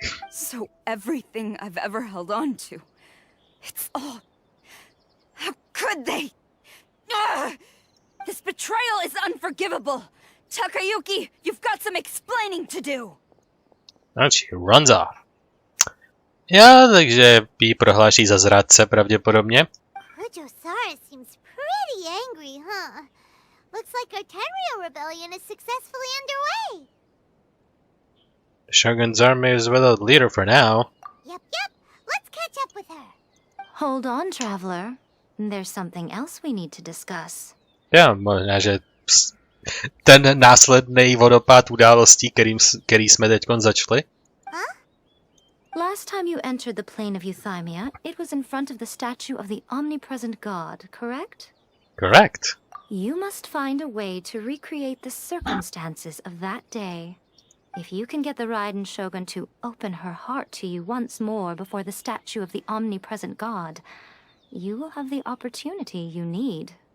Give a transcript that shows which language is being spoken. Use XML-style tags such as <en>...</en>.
<en>So everything I've ever held on to, it's all... How could they? Ugh! This betrayal is unforgivable. Takayuki, you've got some explaining to do. And she runs off.</en> <cs>Jo, takže jí prohláší za zrádce pravděpodobně.</cs> <en>Kujo-Sara seems pretty angry, huh? Looks like our Tenryou rebellion is successfully underway. The Shogun's army is without leader for now. Yep. Let's catch up with her. Hold on, traveler. There's something else we need to discuss.</en> <cs>Jo, možná, že ten následný vodopád událostí, který jsme teďkon začali.</cs> <en>Last time you entered the plane of Euthymia, it was in front of the statue of the Omnipresent God, correct? Correct. You must find a way to recreate the circumstances of that day. If you can get the Raiden Shogun to open her heart to you once more before the statue of the Omnipresent God, you will have the opportunity you need.</en>